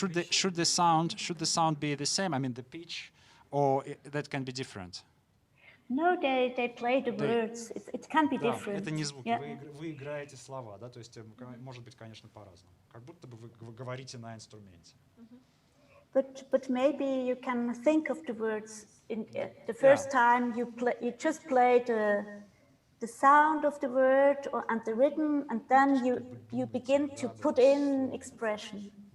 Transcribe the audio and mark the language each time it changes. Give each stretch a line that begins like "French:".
English: Should the sound be the same? I mean, the pitch, or that can be different? No, they play the words. It can be
Russian: Да,
English: different.
Russian: это не звуки,
English: Yeah.
Russian: вы играете слова, да, то есть может быть, конечно, по-разному. Как будто бы вы говорите на инструменте.
English: But maybe you can think of the words in the first time you just play the the sound of the word and the rhythm, and then you begin to put in expression.